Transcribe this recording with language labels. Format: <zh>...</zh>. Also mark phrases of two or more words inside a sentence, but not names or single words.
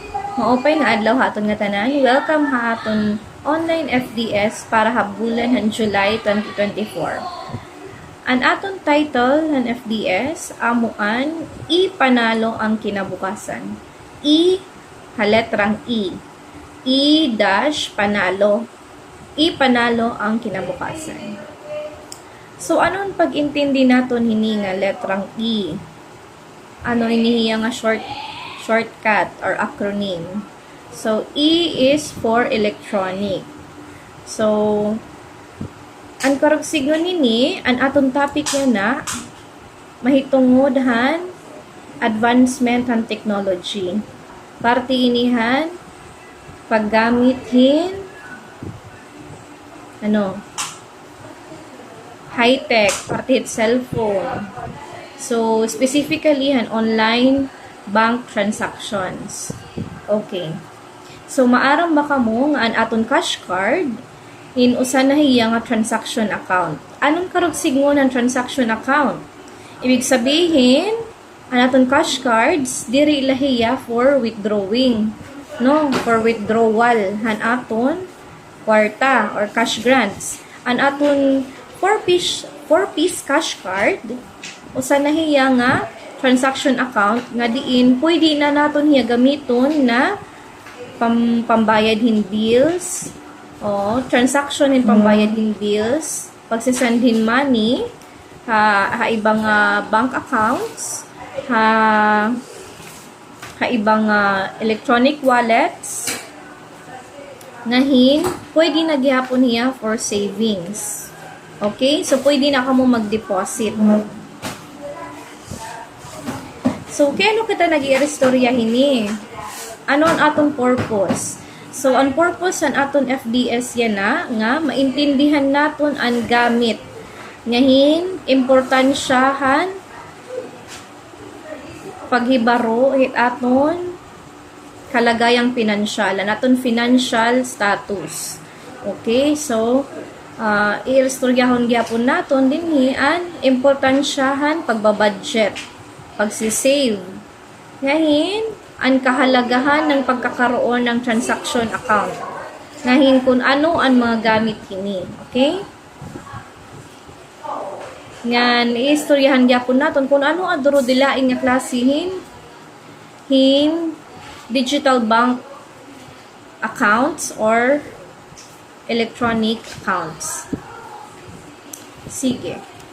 <war>Ma-open nga adlaw haton nga tanan. Welcome haton online FDS para habulan han July 2024. Ang aton title ng FDS amuan ipanalo ang kinabukasan. Letrang E. Panalo. Ipanalo ang kinabukasan. So anon pag-intindi naton hini nga letrang E? Ano inihiya nga</war> <en>shortcut or acronym. So, E is for electronic.</en> <war>So, ang karog signo nini, ang atong topic yan na, mahitungod han, advancement han technology. Parte inihan, paggamit hin, high-tech, parte cellphone. So, specifically, han</war> <en>online bank transactions.</en> <war>Okay. So, maaram ba kamo nga an aton</war> <en>cash card</en> <war>in usa na hiya nga</war> <en>transaction account.</en> <war>Anong karugsigon ng</war> <en>transaction account?</en> <tl>Ibig sabihin,</tl> <war>ang aton</war> <en>cash cards</en> <war>diri lahiya</war> <en>for withdrawing,</en> <war>no?</war> <en>For withdrawal</en> <war>han aton kwarta or</war> <en>cash grants.</en> <war>An aton 4-piece</war> <en>cash card</en> <war>usa na hiya nga</war> <en>transaction account</en> <war>nga diin pwede na naton hiya gamiton na pambayad hin bills o transaction hin pambayad hin bills, pagsisend hin money ha ibang</war> <en>bank accounts,</en> <war>ha ibang</war> <en>electronic wallets</en> <war>nga hin pwede na gihapon hiya</war> <en>for savings.</en> <war>Okay, so pwede na kamo mag-deposit. So, kaya kita nag-i-restorya hini? Ano ang aton purpose? So, ang purpose ang aton FDS yan na, nga, maintindihan naton ang gamit. Ngahin, importansyahan, paghibaro, hit aton, kalagayang pinansyal, ang aton</war> <en>financial status.</en> <war>Okay, so, i-restoryahon gyapon naton din ang importansyahan, pagbabudget, pagsisave.</war> <tl>Ngahin, ang kahalagahan ng pagkakaroon ng</tl> <en>transaction account.</en> <tl>Ngahin kung ano ang mga gamit kini.</tl> <war>Okay? Ngan, i-istoryahan gyapon naton kung ano ang duro dilain nga klasihin hin</war> <en>digital bank accounts or electronic accounts.</en> <war>Sige.</war>